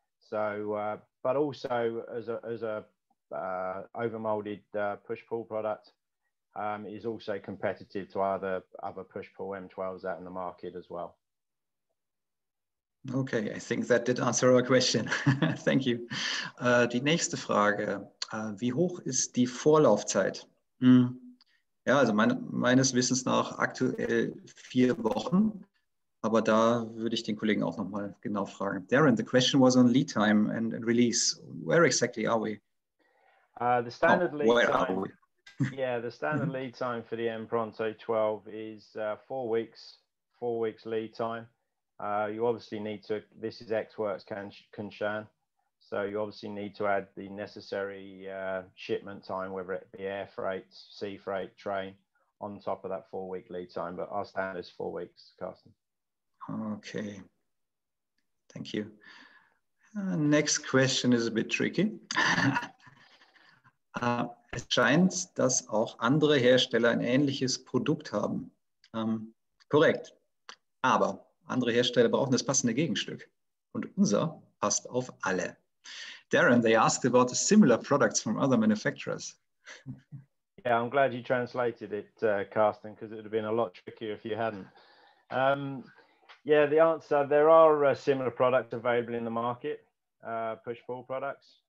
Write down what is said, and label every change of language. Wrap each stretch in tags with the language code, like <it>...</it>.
<en>So, but also as a overmolded push-pull product, is also competitive to other push-pull M12s out in the market as well. Okay, I think that did answer our question. Thank you.</en> <de>Die nächste Frage. Wie hoch ist die Vorlaufzeit? Ja, also meines Wissens nach aktuell 4 Wochen. Aber da würde ich den Kollegen auch nochmal genau fragen.</de> <en>Darren, the question was on lead time and release. Where exactly are we? The standard lead time. Are we? Yeah, the standard lead time for the Empronto 12 is 4 weeks. 4 weeks lead time. You obviously need to. This is ex-works concern, so you obviously need to add the necessary shipment time, whether it be air freight, sea freight, train, on top of that 4-week lead time. But our standard is 4 weeks, Carsten. Okay, thank you. Next question is a bit tricky.</en> <de>Es scheint, dass auch andere Hersteller ein ähnliches Produkt haben. Korrekt. Aber andere Hersteller brauchen das passende Gegenstück. Und unser passt auf alle.</de> <en>Darren, they asked about the similar products from other manufacturers. Yeah, I'm glad you translated it, Carsten, because it would have been a lot trickier if you hadn't. Yeah, the answer, there are similar products available in the market, push-pull products.</en>